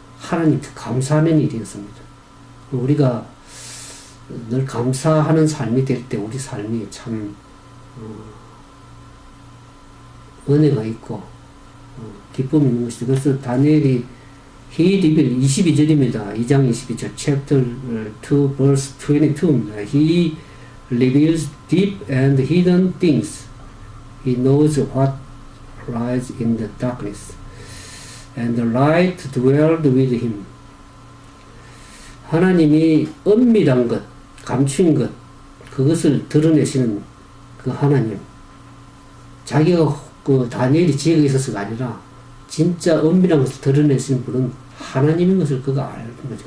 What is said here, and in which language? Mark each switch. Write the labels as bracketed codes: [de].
[ko] 하나님께 감사하는 일이었습니다. 우리가 늘 감사하는 삶이 될 때 우리 삶이 참 은혜가 있고 기쁨이 있는 것이죠. 그래서 다니엘이 [en] He revealed [ko] 22절입니다. 2장 22절 [en] chapter 2 verse 22 [ko] 입니다. [en] He reveals deep and hidden things. He knows what lies in the darkness. And the light dwelled with him. [ko] 하나님이 은밀한 것, 감추인 것, 그것을 드러내시는 그 하나님. 자기가 그 다니엘이 지혜가 있어서가 아니라 진짜 은밀한 것을 드러내시는 분은 하나님인 것을 그가 아는 거죠.